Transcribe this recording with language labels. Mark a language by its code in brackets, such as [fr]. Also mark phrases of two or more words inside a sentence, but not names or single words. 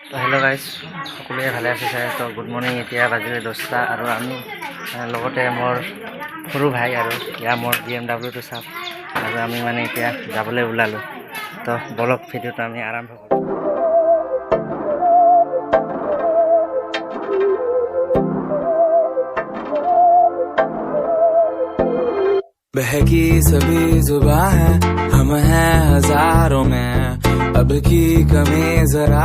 [en] hello guys [as] সকলোৱে ভালে আছে চাই তো [en] good morning [as] এতিয়া বাজিলে 10টা আৰু আমি লগতে মোৰ সৰু ভাই আৰু ইয়া মোৰ BMW টো চাপ আৰু আমি মানে এতিয়া যাবলৈ ওলালো তো বলক ভিডিওটো আমি আৰম্ভ কৰো [hi] बहकी सभी जुबां है हम हैं हजारों में अब की कमी जरा